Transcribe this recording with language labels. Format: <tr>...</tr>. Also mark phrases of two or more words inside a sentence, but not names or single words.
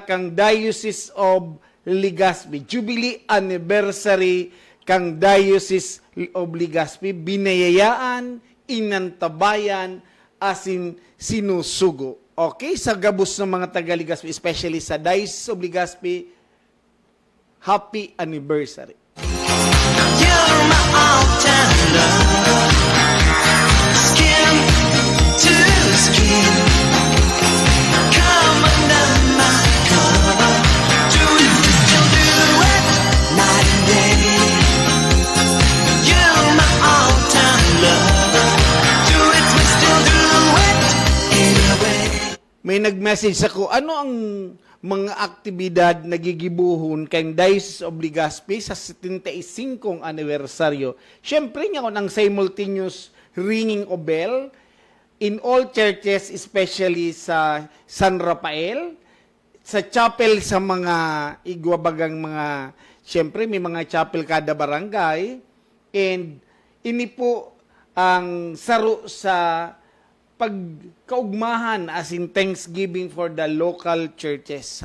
<bik>kang Diocese of Legazpi, Jubilee Anniversary kang Diocese of Legazpi, binayayaan, inantabayan, asin sinusugo. Okay, sa gabos ng mga taga Legazpi, especially sa Diocese of Legazpi,</bik> <en>happy anniversary. You're my all-time love. Skin to skin, come under my cover. Do it, we still do it, night and day. You're my all-time lover. Do it, we still do it, anyway.</en> <bik>May nag-message ako, ano ang mga aktibidad nagigibuhon kay Diocese of Legazpi sa 75 anibersaryo. Siyempre nga ng</bik> <en>simultaneous ringing of bell in all churches,</en> <bik>especially sa San Rafael, sa chapel sa mga igwabagang mga, siyempre may mga chapel kada barangay, and ini po ang saro sa pagkaugmahan</bik> <en>as in Thanksgiving for the local churches.</en>